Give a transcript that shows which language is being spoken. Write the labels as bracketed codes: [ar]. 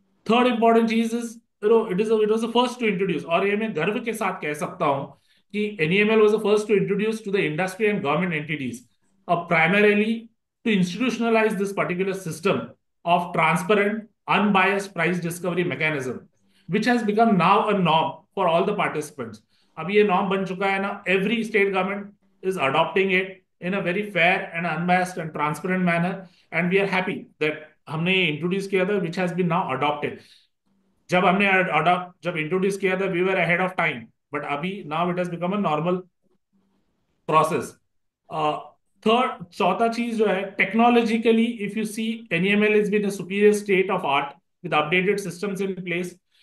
[en] third important चीज is, it was the first to introduce, [hi] और ये मैं गर्व के साथ कह सकता हूं कि [en] NEML was the first to introduce to the industry and government entities primarily to institutionalize this particular system of transparent, unbiased price discovery mechanism, which has become now a norm for all the participants. [hi] अब ये norm बन चुका है ना, [en] every state government is adopting it in a very fair and unbiased and transparent manner, and we are happy that [hi] हमने ये introduce किया था, [en] which has been now adopted. [hi] जब हमने अडॉप्ट जब इंट्रोड्यूस किया था, [en] We were ahead of time, but अभी now it has become a normal process. [hi] Third, चौथा चीज जो है, [en] Technologically if you see, NEML is been a superior state of art with updated systems in place.